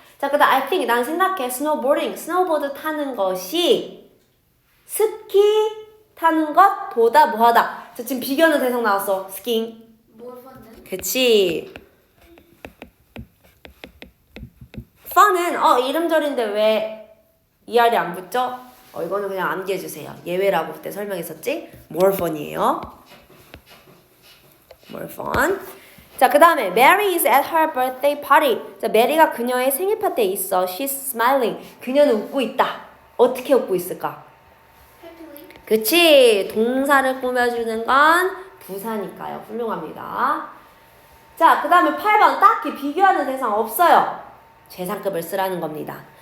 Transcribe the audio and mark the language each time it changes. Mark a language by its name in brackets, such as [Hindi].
[Korean] 자, 그다음 [English] I think [Korean] 난 생각해. snowboarding, 스노우보드 타는 것이 스키 타는 것보다 뭐하다. 자, 지금 비교하는 대상 나왔어. 스킹. [English] More fun than. [Korean] 그치. fun은 이름절인데 왜 ER이 안 붙죠? 이거는 그냥 암기해주세요. 예외라고 그때 설명했었지? more fun이에요. [English] more fun. [Korean] 자, 그 다음에 [English] Mary is at her birthday party. [Korean] 자, 메리가 그녀의 생일 파티에 있어. [English] She's smiling. [Korean] 그녀는 웃고 있다. 어떻게 웃고 있을까? [English] Happily. [Korean] 그치. 동사를 꾸며주는 건 부사니까요. 훌륭합니다. 자, 그 다음에 8번 딱히 비교하는 대상 없어요. 최상급을 쓰라는 겁니다.